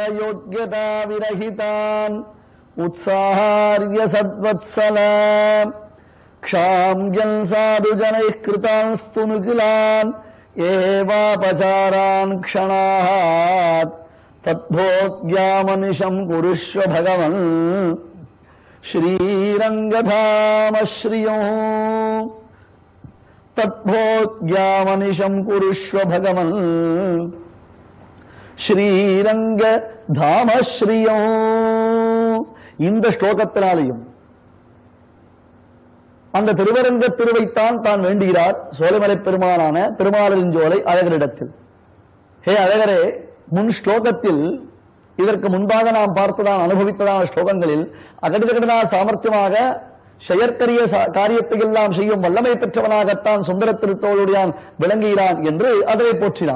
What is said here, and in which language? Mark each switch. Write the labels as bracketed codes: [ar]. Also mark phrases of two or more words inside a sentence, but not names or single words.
[sa] योग्यता विरहितान् उत्साहार्य सद्वत्सल क्षाम्यन् साधुजनैः कृतांस्तु निखिलान् एवापचारान् क्षणात् तद्भोग्यामनिशम् कुरुष्व भगवन् श्रीरङ्गधामश्रियो तद्भोग्यामनिशम् कुरुष्व भगवन् श्रीरङ्गधामश्रियो. [ta] இந்த ஸ்லோகத்தினாலையும் அந்த திருவரங்க திருவைத்தான் தான் வேண்டுகிறார் சோலைமலை பெருமானான திருமாலிருஞ்சோலை அழகரிடத்தில். ஹே அழகரே, முன் ஸ்லோகத்தில் இதற்கு முன்பாக நாம் பார்த்ததான் அனுபவித்ததான ஸ்லோகங்களில் அகடிதகடனா சாமர்த்தியமாக செயற்கரிய காரியத்தை எல்லாம் செய்யும் வல்லமை பெற்றவனாகத்தான் சுந்தர திருத்தோளுடையான் விளங்குகிறான் என்று அதை போற்றினார்.